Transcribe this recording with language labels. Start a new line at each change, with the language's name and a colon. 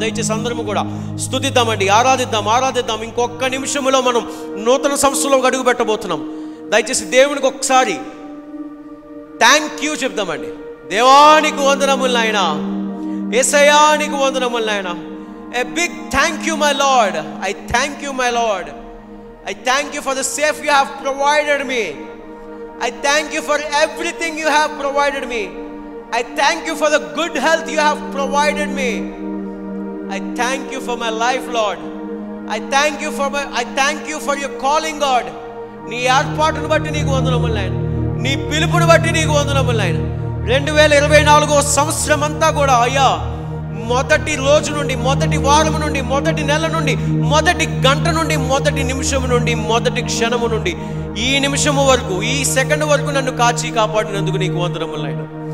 Telugu: దయచేసి అందరము కూడా స్తుతిద్దామండి, ఆరాధిద్దాం. ఇంకొక నిమిషంలో మనం నూతన సంవత్సరంలో అడుగు పెట్టబోతున్నాం. దయచేసి దేవునికి ఒకసారి థ్యాంక్ యూ చెప్దామండి. దేవానికి వందనములు నాయనా, యేసయ్యానికి వందనములు నాయనా.
English: A big thank you, my Lord. I thank you, my Lord. I thank you for the safe you have provided me. I thank you for everything you have provided me. I thank you for the good health you have provided me. I thank you for my life, Lord. I thank you for your calling, God.
Telugu: నీ ఏర్పాటును బట్టి నీకు వందనములు నాయనా, నీ పిలుపును బట్టి నీకు వందనములు నాయనా. 2024 సంవత్సరం అంతా కూడా అయ్యా, మొదటి రోజు నుండి, మొదటి వారం నుండి, మొదటి నెల నుండి, మొదటి గంట నుండి, మొదటి నిమిషము నుండి, మొదటి క్షణము నుండి ఈ నిమిషము వరకు, ఈ సెకండ్ వరకు నన్ను కాచి కాపాడినందుకు నీకు వందనములు నాయనా.